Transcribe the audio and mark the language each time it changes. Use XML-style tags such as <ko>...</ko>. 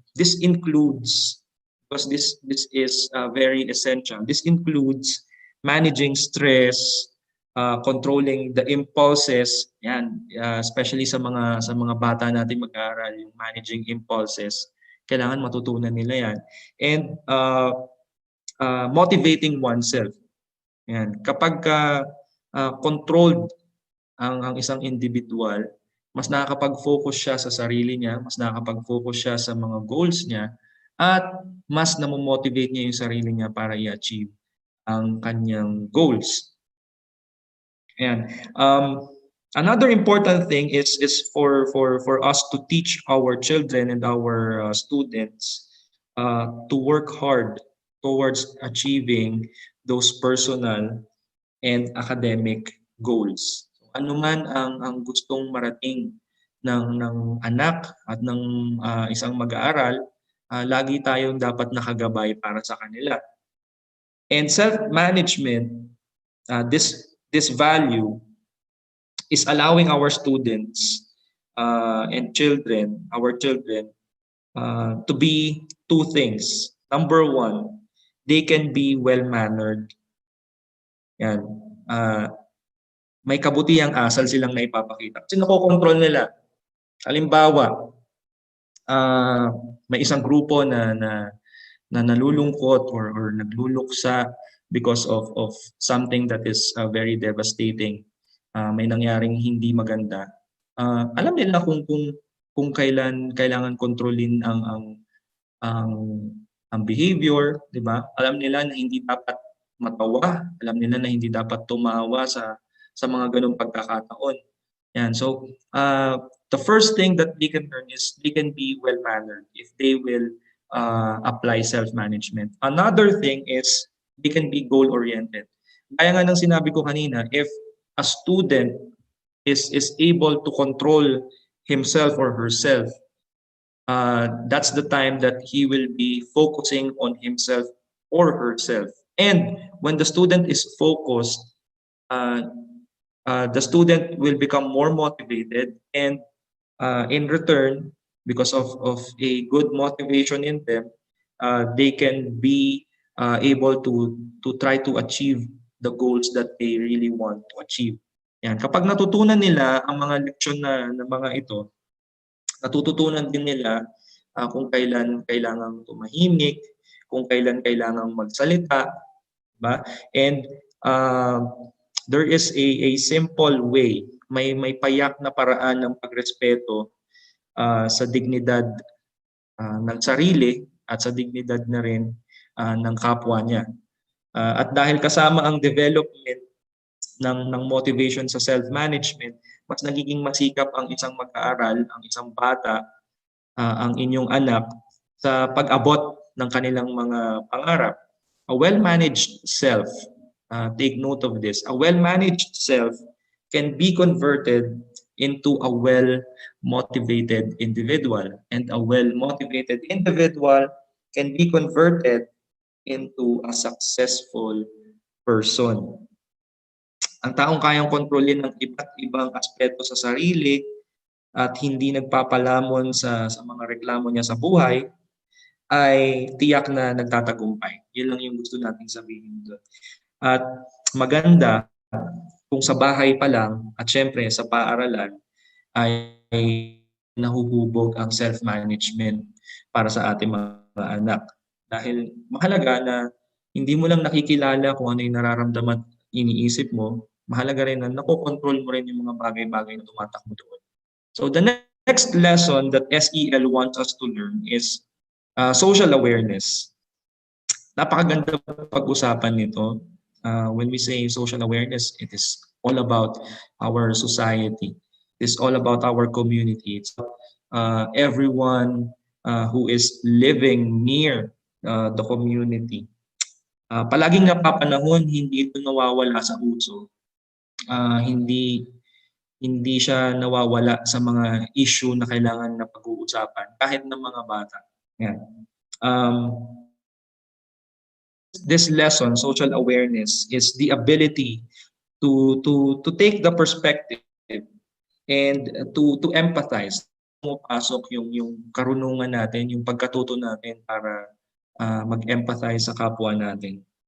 <en>This includes, because this is very essential, this includes managing stress, controlling the impulses,</en> <tl>yan,</tl> <en>especially</en> <tl>sa mga bata natin mag-aaral, yung</tl> <en>managing impulses,</en> <tl>kailangan matutunan nila yan.</tl> <en>And motivating oneself.</en> <tl>Yan. Kapag controlled ang isang individual, mas nakakapag-focus siya sa sarili niya, mas nakakapag-focus siya sa mga goals niya, at mas namomotivate niya yung sarili niya para i-achieve ang kanyang goals. Ayan.</tl> <en>Another important thing is for us to teach our children and our students to work hard towards achieving those personal and academic goals.</en> <tl>Ano man ang gustong marating ng anak at ng isang mag-aaral, lagi tayong dapat nakagabay para sa kanila.</tl> <en>And self-management, this value is allowing our students and our children, to be two things. Number one, they can be well-mannered.</en> <tl>Yan. May kabutihang asal silang naipapakita. Kasi nakokontrol nila. Halimbawa, may isang grupo na nalulungkot or nagluluksa</tl> <en>because of something that is very devastating.</en> <tl>May nangyaring hindi maganda. Alam nila kung kung kailan kailangan kontrolin ang ang behavior, 'di ba? Alam nila na hindi dapat matawa, alam nila na hindi dapat tumawa sa mga ganung pagkakataon. Yan.</tl> <en>So, the first thing that they can learn is they can be well-mannered if they will apply self-management. Another thing is they can be goal-oriented.</en> <tl>Kaya nga ng sinabi ko kanina,</tl> <en>if a student is able to control himself or herself, that's the time that he will be focusing on himself or herself. And when the student is focused, uh, the student will become more motivated, and in return, because of a good motivation in them, they can be able to try to achieve the goals that they really want to achieve.</en> <tl>Yan. Kapag natutunan nila ang mga leksyon na mga ito, natututunan din nila kung kailan kailangang tumahimik, kung kailan kailangang magsalita, ba?</tl> <en>And uh, there is a simple way,</en> <tl>may payak na paraan ng pagrespeto sa dignidad ng sarili at sa dignidad na rin ng kapwa niya. At dahil kasama ang development ng motivation sa self-management, mas nagiging masikap ang isang mag-aaral, ang isang bata, ang inyong anak sa pag-abot ng kanilang mga pangarap.</tl> <en>A well-managed self, take note of this, a well-managed self can be converted into a well-motivated individual. And a well-motivated individual can be converted into a successful person.</en> <tl>Ang taong kayang kontrolin ng iba't ibang aspeto sa sarili at hindi nagpapalamon sa mga reklamo niya sa buhay, ay tiyak na nagtatagumpay. Yun lang yung gusto nating sabihin doon. At maganda kung sa bahay pa lang at syempre sa paaralan ay nahuhubog ang self-management para sa ating mga anak. Dahil mahalaga na hindi mo lang nakikilala kung ano yung nararamdaman, iniisip mo, mahalaga rin na nakokontrol mo rin yung mga bagay-bagay na tumatakbo doon.</tl> <en>So the next lesson that SEL wants us to learn is social awareness.</en> <tl>Napakaganda pag-usapan nito.</tl> <en>When we say social awareness, it is all about our society. It's all about our community. It's everyone who is living near the community.</en> <tl>Palaging napapanahon, hindi ito nawawala sa uso. Hindi siya nawawala sa mga issue na kailangan na pag-uusapan kahit ng mga bata. Yan.</tl> <en>This lesson, social awareness, is the ability to take the perspective and to empathize.</en> <tl>Pumapasok yung karunungan natin, yung pagkatuto natin para mag-empathize sa kapwa natin.</tl>